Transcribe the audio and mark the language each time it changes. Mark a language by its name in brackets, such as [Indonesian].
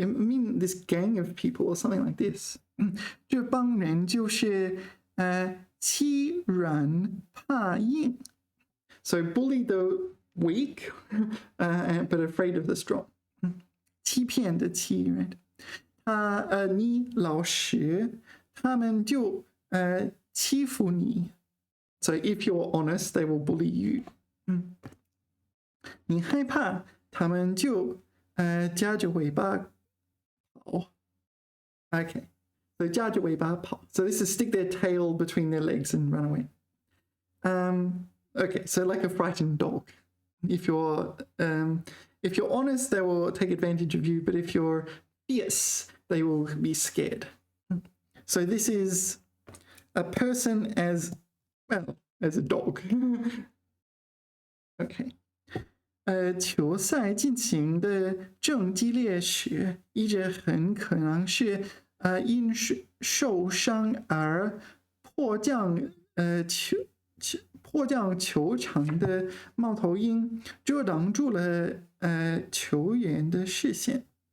[English] I mean this gang of people or something like this. [Chinese] 这帮人就是欺软怕硬 [English] So bully the weak, but afraid of the strong. [Chinese] 欺骗的欺 right? 你老实，他们就欺负你。 [English] So if you're honest, they will bully you. [Chinese] 你害怕，他们就夹着尾巴跑。 [English] Okay, so [Chinese] 夹着尾巴跑. [English] So this is stick their tail between their legs and run away. Okay, so like a frightened dog. If you're honest, they will take advantage of you, but if you're fierce, they will be scared. So this is a person as well as a dog. Okay. [Chinese] 球赛进行的正激烈时，一直很可能是因受伤而迫降球场的猫头鹰遮挡住了球员的视线。